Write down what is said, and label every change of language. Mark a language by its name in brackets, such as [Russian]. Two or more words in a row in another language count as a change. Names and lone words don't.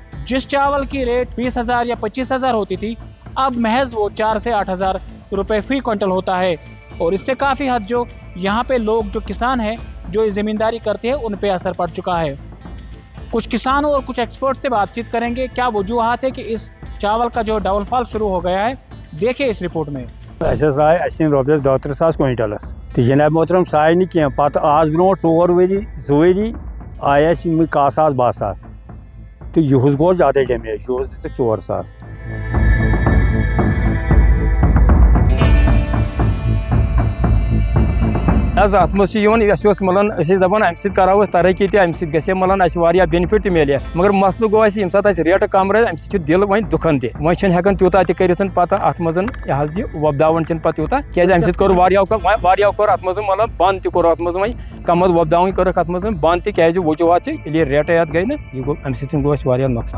[Urdu] جس چاول کی ریٹ 20,000 یا 25,000 ہوتی تھی اب محض وہ 4 سے 8,000 روپے فی کوئنٹل ہوتا ہے اور اس سے کافی حد جو یہاں پہ لوگ جو کسان ہیں جو زمینداری کرتے ہیں ان پہ اثر پڑ چکا ہے. کچھ کسانوں اور کچھ ایکسپرٹ سے بات چیت کریں گے کیا وجوہات ہے کہ اس چاول کا جو ڈاؤن فال شروع ہو گیا ہے. دیکھیں اس رپورٹ میں. [Kashmiri] آئے رۄپیس 32,000 کوینٹلس تو جناب محترم ساے نہٕ کینٛہہ پتہٕ آز برونٛٹھ 4 ؤری 2 ؤری آیہِ اَسہِ یِمٕے 1,000 12,000 تہٕ یِہُس گوٚو زیادَے ڈیمیج یِہُس دِژٕکھ 4,000. حظ اتھ منٛز چھِ یِوان اَسہِ اوس مطلب أسۍ ٲسۍ دپان اَمہِ سۭتۍ کرو أسۍ ترقی تہِ اَمہِ سۭتۍ گژھِ مطلب اَسہِ واریاہ بینِفٹ تہِ مِلہِ مگر مسلہٕ گوٚو اَسہِ ییٚمہِ ساتہٕ اَسہِ ریٹہٕ کم روزِ اَمہِ سۭتۍ چھُ دِل وۄنۍ دُکھان تہِ وۄنۍ چھِنہٕ ہٮ۪کان تیوٗتاہ تہِ کٔرِتھ پتہٕ اتھ منٛز یہِ حظ یہِ وۄپداوان چھِنہٕ پتہٕ تیوٗتاہ کیازِ اَمہِ سۭتۍ کوٚر واریاہو کوٚر اتھ منٛز مطلب بنٛد تہِ کوٚر اتھ منٛز وۄنۍ کمد وۄپداوٕنۍ کٔرٕکھ اتھ منٛز بنٛد تہِ کیازِ وجوہات چھِ ییٚلہِ یہِ ریٹے اتھ گٔے نہٕ یہِ گوٚو اَمہِ سۭتۍ گوٚو اَسہِ واریاہ نۄقصان.